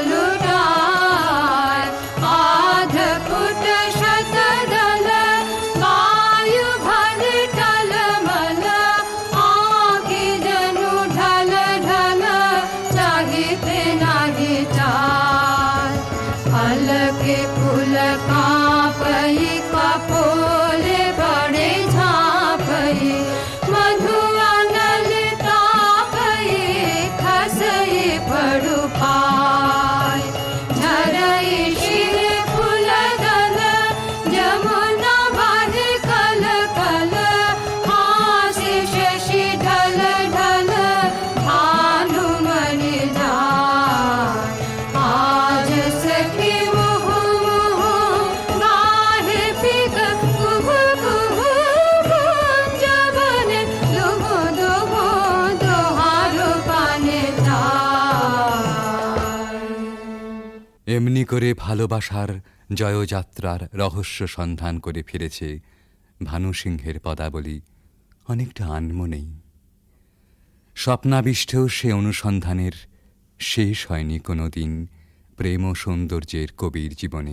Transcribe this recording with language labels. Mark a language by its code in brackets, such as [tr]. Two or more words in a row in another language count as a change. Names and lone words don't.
[mai] लुटाय आध फुट शतदल वायु भर टलमल आँखि जनु ढल ढल चाहिते नाही चाल अलके फूल कांपई कपोले बड़े झांपई मधु अनल तापई खसई पड़ु पाय झरई शिर फूल दल जमुना बाह कल कल हासि शशि ढल ढल भानु मरि जाय आज सखी मुह मुह गाहे पिक कुहु कुहु कुंज बने दुहु दुहु दुहारु पाने चाय। [bn] এমনি করে ভালোবাসার জয়যাত্রার রহস্য সন্ধান করে ফিরেছে ভানু সিংহের পদাবলী অনেকটা আনমনেই। স্বপ্নাবিষ্টেও সে অনুসন্ধানের শেষ হয়নি কোনো দিন প্রেম ও সৌন্দর্যের কবির জীবনে।